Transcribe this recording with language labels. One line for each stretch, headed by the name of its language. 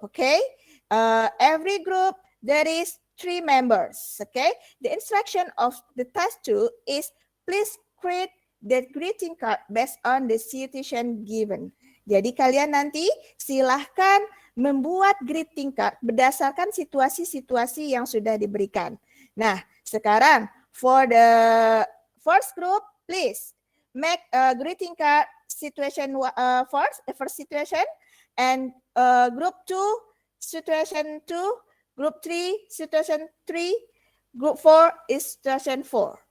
English: Okay, every group there is 3 members. Okay, the instruction of the task 2 is please create the greeting card based on the situation given.
Indonesian: Jadi kalian nanti silahkan membuat greeting card berdasarkan situasi-situasi yang sudah diberikan. Nah, sekarang
English: for the first group, please make a greeting card situation first situation, and group 2 situation 2, group 3 situation 3, group 4 is situation 4.